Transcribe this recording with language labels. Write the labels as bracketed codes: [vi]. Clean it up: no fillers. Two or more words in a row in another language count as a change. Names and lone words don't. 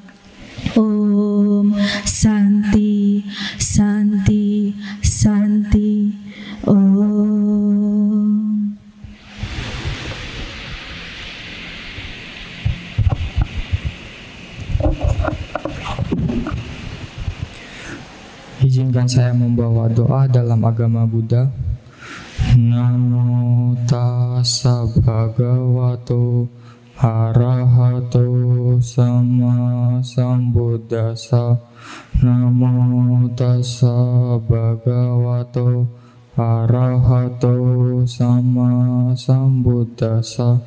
[sa] Om Santi Santi Santi. Om. [id] Izinkan saya membawa doa dalam agama Buddha. [pi] Namo tassa bhagavato arahato sama sambuddhassa. Namo tassa bhagavato arahato sama sambuddhassa.